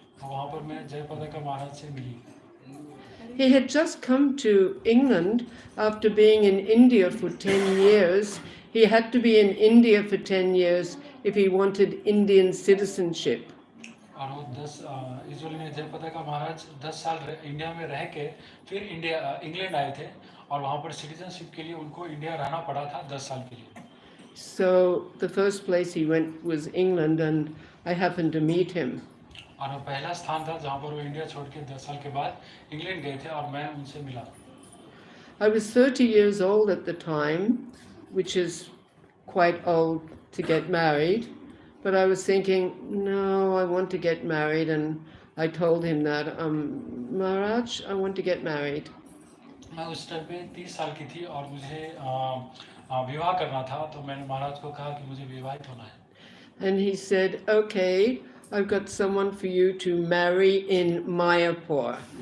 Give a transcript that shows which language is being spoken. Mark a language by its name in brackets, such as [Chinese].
[Hindi] वहाँ पर मैं जयपताका महाराज से मिली। [English] He had just come to England after being in India for 10 years. He had to be in India for 10 years if he wanted Indian citizenship. [Hindi] और वो 10 usually ने जयपताका महाराज 10 साल India में रह के फिर इंग्लैंड आए थे और वहाँ पर सिटीजनशिप के लिए उनको इंडिया रहना पड़ा था 10 साल के लिए। [English] So the first place he went was England, and I happened to meet him. [Hindi] और पहला स्थान था जहाँ पर वो इंडिया छोड़ के 10 साल के बाद इंग्लैंड गए थे और मैं उनसे मिला। [English] I was 30 years old at the time, which is quite old to get married, but I was thinking, no, I want to get married, and I told him that, Maharaj, I want to get married. [Hindi] मैं उस time पे 30 साल की थी और मुझे विवाह करना था, तो मैंने महाराज को कहा कि मुझे विवाहित होना है। [English] And he said, okay, I've got someone for you to marry in Mayapur.